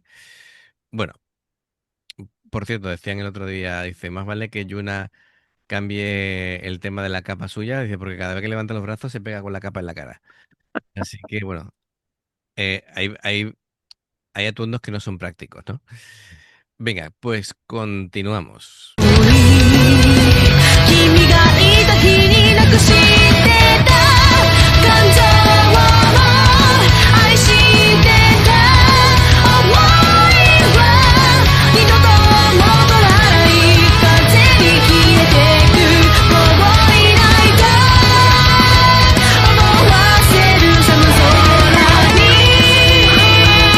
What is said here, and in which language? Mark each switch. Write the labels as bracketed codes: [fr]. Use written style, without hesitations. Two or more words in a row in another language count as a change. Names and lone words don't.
[es] Bueno, por cierto, decían el otro día, dice, más vale que Yuna cambie el tema de la capa suya, dice, porque cada vez que levanta los brazos se pega con la capa en la cara. Así que bueno, hay atuendos que no son prácticos, ¿no? Venga, pues continuamos. [ja] 君がいた日になくしてた感情を愛してた想いは二度と戻らない風に消えてくもういないと思わせる寒空に